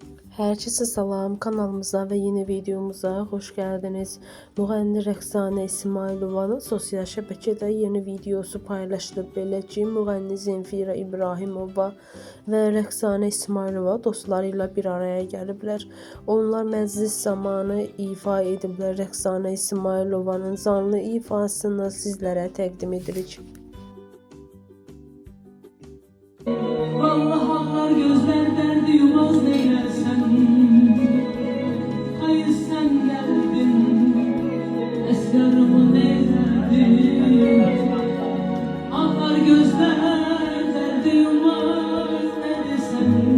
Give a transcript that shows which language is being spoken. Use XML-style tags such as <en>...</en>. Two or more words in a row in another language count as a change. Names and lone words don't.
<tr>Herkese salam, kanalımıza ve yeni videomuza hoş geldiniz.</tr> <az>Müğənni Rəqsanə İsmailovanın sosial şəbəkədə yeni videosu paylaşılıb. Belə ki, müğənni Zemfira İbrahimova və Rəqsanə İsmailova dostlarıyla bir araya gəliblər. Onlar məclis zamanı ifa ediblər. Rəqsanə İsmailovanın canlı ifasını sizlərə təqdim edirik.</az> <tr>Vallahi ağlar gözler derdi yumaz neylersen. Hayır sen geldin, esrarımı neyledin. Ağlar gözler derdi yumaz neylersen.</tr>